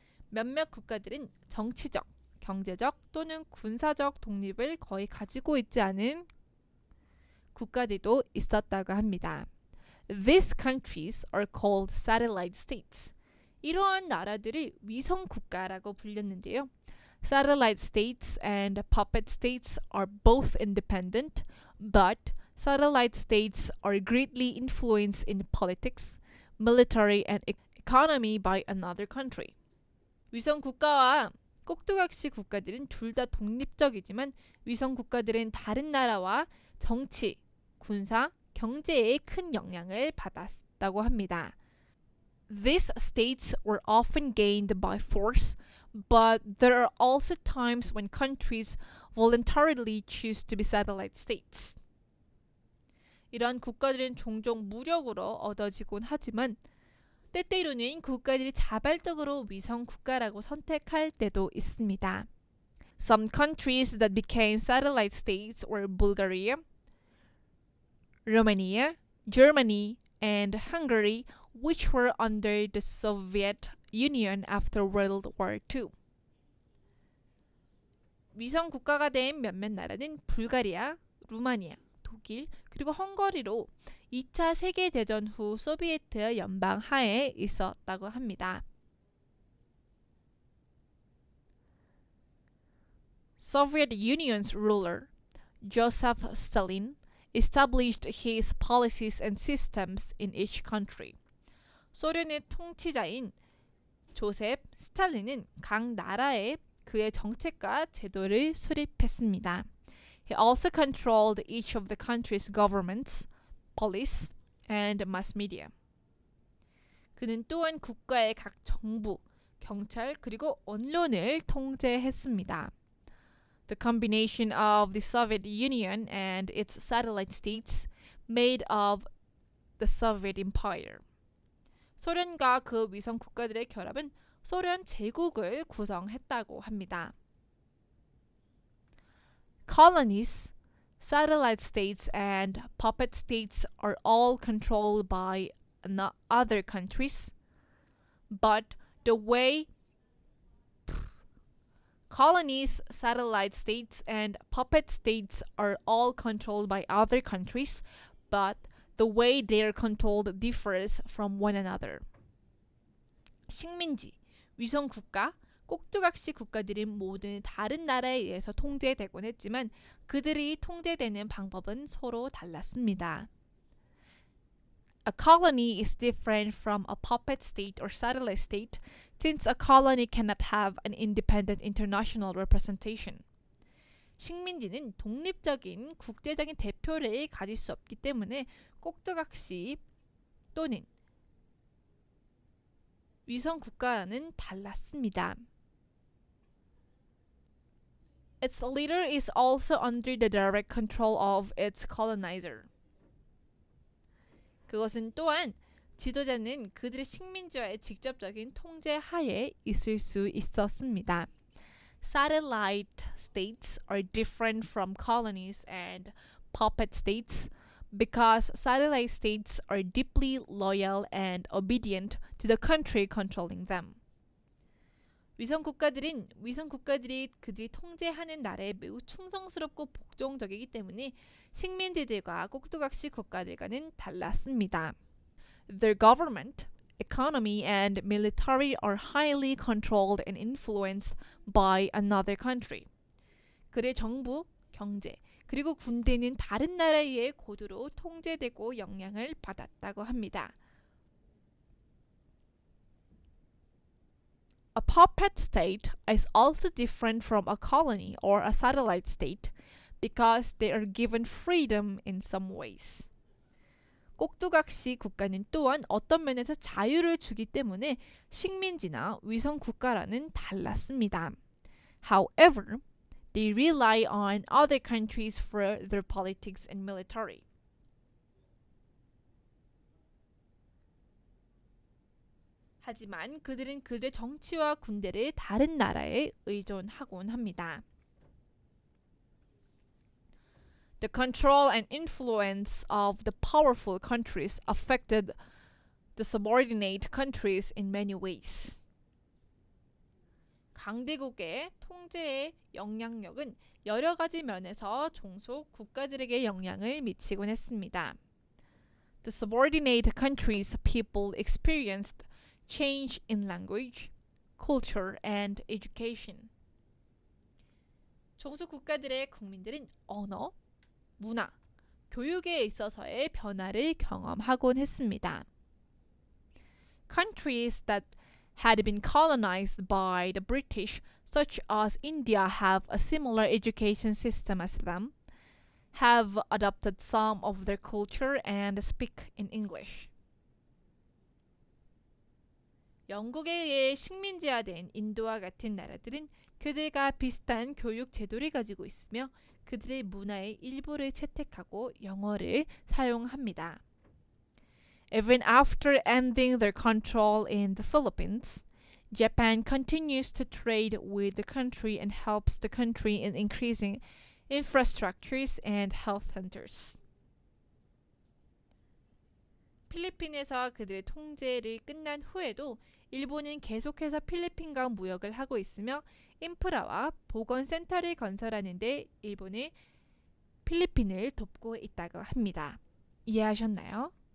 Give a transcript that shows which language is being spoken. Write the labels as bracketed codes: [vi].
[ko] 몇몇 국가들은 정치적, 경제적 또는 군사적 독립을 거의 가지고 있지 않은 국가들도 있었다고 합니다. [en] These countries are called satellite states. [ko] 이러한 나라들을 위성 국가라고 불렸는데요. [en] Satellite states and puppet states are both independent, but satellite states are greatly influenced in politics, military, and economy by another country. [ko] 위성 국가와 꼭두각시 국가들은 둘 다 독립적이지만 위성 국가들은 다른 나라와 정치, 군사, 경제에 큰 영향을 받았다고 합니다. [en] These states were often gained by force, but there are also times when countries voluntarily choose to be satellite states. [ko] 이러한 국가들은 종종 무력으로 얻어지곤 하지만 때때로는 국가들이 자발적으로 위성 국가라고 선택할 때도 있습니다. [en] Some countries that became satellite states were Bulgaria, Romania, Germany, and Hungary, which were under the Soviet Union after World War II. [ko] 위성 국가가 된 몇몇 나라는 불가리아, 루마니아, 독일, 그리고 헝가리로 2차 세계대전 후 소비에트 연방 하에 있었다고 합니다. [en] Soviet Union's ruler, Joseph Stalin, established his policies and systems in each country. [ko] 소련의 통치자인 조셉 스탈린은 각 나라에 그의 정책과 제도를 수립했습니다. [en] He also controlled each of the country's governments, police, and mass media. [ko] 그는 또한 국가의 각 정부, 경찰, 그리고 언론을 통제했습니다. [en] The combination of the Soviet Union and its satellite states made of the Soviet Empire. [ko] 소련과 그 위성 국가들의 결합은 소련 제국을 구성했다고 합니다. [en] Colonies, satellite states, and puppet states are all controlled by other countries, but the way colonies, satellite states, and puppet states are all controlled by other countries, but the way they are controlled differs from one another. [ko] 식민지, 위성 국가, 꼭두각시 국가들은 모두 다른 나라에 의해서 통제되곤 했지만 그들이 통제되는 방법은 서로 달랐습니다. [en] A colony is different from a puppet state or satellite state since a colony cannot have an independent international representation. [ko] 식민지는 독립적인 국제적인 대표를 가질 수 없기 때문에 꼭두각시 또는 위성 국가와는 달랐습니다. [en] Its leader is also under the direct control of its colonizer. [ko] 그것은 또한 지도자는 그들의 식민지와의 직접적인 통제 하에 있을 수 있었습니다. [en] Satellite states are different from colonies and puppet states because satellite states are deeply loyal and obedient to the country controlling them. [ko] 위성 국가들이 그들이 통제하는 나라에 매우 충성스럽고 복종적이기 때문에 식민지들과 꼭두각시 국가들과는 달랐습니다. [en] Their government, economy, and military are highly controlled and influenced by another country. [ko] 그의 정부, 경제, 그리고 군대는 다른 나라에 의해 고도로 통제되고 영향을 받았다고 합니다. [en] A puppet state is also different from a colony or a satellite state because they are given freedom in some ways. [ko] 꼭두각시 국가는 또한 어떤 면에서 자유를 주기 때문에 식민지나 위성 국가라는 달랐습니다. [en] However, they rely on other countries for their politics and military. [ko] 하지만 그들은 그들의 정치와 군대를 다른 나라에 의존하곤 합니다. [en] The control and influence of the powerful countries affected the subordinate countries in many ways. [ko] 강대국의 통제의 영향력은 여러 가지 면에서 종속 국가들에게 영향을 미치곤 했습니다. [en] The subordinate countries' people experienced change in language, culture, and education. [ko] 종속 국가들의 국민들은 언어, 문화, 교육에 있어서의 변화를 경험하곤 했습니다. [en] Countries that had been colonized by the British, such as India, have a similar education system as them, have adopted some of their culture and speak in English. [ko] 영국에 의해 식민지화된 인도와 같은 나라들은 그들과 비슷한 교육 제도를 가지고 있으며 그들의 문화의 일부를 채택하고 영어를 사용합니다. [en] Even after ending their control in the Philippines, Japan continues to trade with the country and helps the country in increasing infrastructures and health centers. [ko] 필리핀에서 그들의 통제를 끝난 후에도 일본은 계속해서 필리핀과 무역을 하고 있으며 인프라와 보건센터를 건설하는 데 일본이 필리핀을 돕고 있다고 합니다. 이해하셨나요?